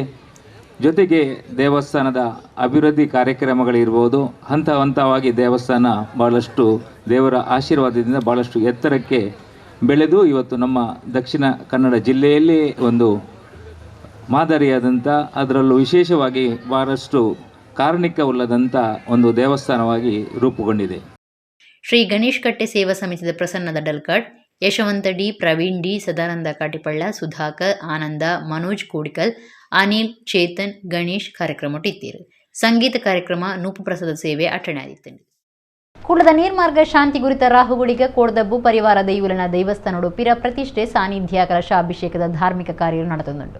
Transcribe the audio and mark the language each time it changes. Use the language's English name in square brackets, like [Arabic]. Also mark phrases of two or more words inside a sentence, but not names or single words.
[Kannada] ಜೊತೆಗೆ ದೇವಸ್ಥಾನದ ಅಭಿವೃದ್ಧಿ ಕಾರ್ಯಕ್ರಮಗಳಿರ್ಬೋದು, ಹಂತ ಹಂತವಾಗಿ ದೇವಸ್ಥಾನ ಭಾಳಷ್ಟು ದೇವರ ಆಶೀರ್ವಾದದಿಂದ ಭಾಳಷ್ಟು ಎತ್ತರಕ್ಕೆ ಬೆಳೆದು ಇವತ್ತು ನಮ್ಮ ದಕ್ಷಿಣ ಕನ್ನಡ ಜಿಲ್ಲೆಯಲ್ಲಿ ಒಂದು ಮಾದರಿಯಾದಂಥ, ಅದರಲ್ಲೂ ವಿಶೇಷವಾಗಿ ಬಹಳಷ್ಟು ಕಾರಣಿಕವುಳ್ಳದಂಥ ಒಂದು ದೇವಸ್ಥಾನವಾಗಿ ರೂಪುಗೊಂಡಿದೆ. ಶ್ರೀ ಗಣೇಶ್ ಕಟ್ಟೆ ಸೇವಾ ಸಮಿತಿಯ ಪ್ರಸನ್ನ ದಡ್ಡಲ್ಕಡ್, ಯಶವಂತ ಡಿ, ಪ್ರವೀಣ್ ಡಿ, ಸದಾನಂದ ಕಾಟಿಪಳ್ಳ, ಸುಧಾಕರ್, ಆನಂದ, ಮನೋಜ್ ಕೋಡಿಕಲ್, ಅನಿಲ್, ಚೇತನ್, [Tulu] ಗಣೇಶ್ ಕಾರ್ಯಕ್ರಮ ಇತ್ತೀರು. ಸಂಗೀತ ಕಾರ್ಯಕ್ರಮ ನೂಪು ಪ್ರಸಾದ ಸೇವೆ ಅಟಣೆ ಆದಿತ್ತು. ಕುಡ್ಲದ ನೀರ್ಮಾರ್ಗ ಶಾಂತಿ ಗುರಿತ ರಾಹುಗುಳಿಗ ಕೋಡ್ದಬ್ಬು ಪರಿವಾರ ದೈವಲನ ದೈವಸ್ಥಾನಡು ಪಿರ ಪ್ರತಿಷ್ಠೆ ಸಾನ್ನಿಧ್ಯ ಕಲಶಾಭಿಷೇಕದ ಧಾರ್ಮಿಕ ಕಾರ್ಯ ನಡೆದುಂಡು.